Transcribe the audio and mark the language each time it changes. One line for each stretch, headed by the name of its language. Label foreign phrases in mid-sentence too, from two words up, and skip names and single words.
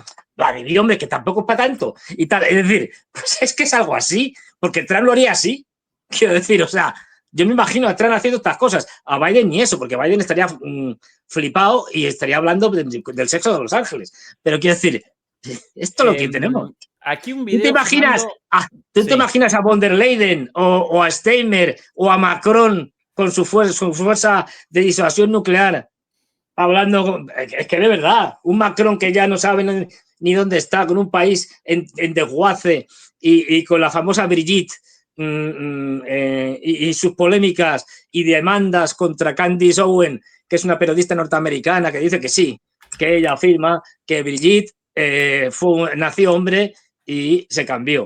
Spanish: Vladimir, hombre, que tampoco es para tanto. Y tal, es decir, pues es que es algo así, porque Trump lo haría así. Quiero decir, o sea, yo me imagino a Trump haciendo estas cosas. A Biden ni eso, porque Biden estaría flipado y estaría hablando del sexo de Los Ángeles. Pero quiero decir, esto es lo que tenemos. Aquí un video, ¿Tú te imaginas a von der Leyen o a Steinmeier o a Macron con su fuerza de disuasión nuclear hablando? Es que de verdad, un Macron que ya no sabe ni dónde está, con un país en desguace y con la famosa Brigitte y sus polémicas y demandas contra Candace Owen, que es una periodista norteamericana que dice que sí, que ella afirma que Brigitte nació hombre y se cambió.